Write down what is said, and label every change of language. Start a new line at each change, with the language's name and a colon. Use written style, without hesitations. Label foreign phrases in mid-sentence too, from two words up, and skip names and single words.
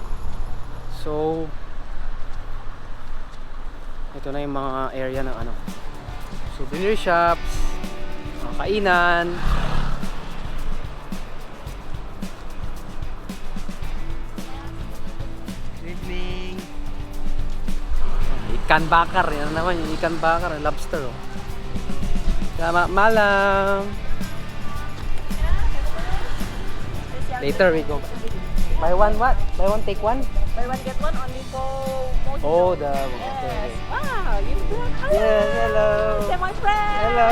Filipino: So ito na yung mga area ng souvenir shops, mga kainan.
Indonesian: Ikan bakar,
Filipino: yan naman yung
Indonesian: ikan bakar,
Filipino: lobster oh.
Indonesian: Selamat malam.
English: Later we go. Buy one what? Buy one take one? Buy one get one only for most. Oh, the Yes. Wow, you do. Yes, hello. Say my friend. Hello.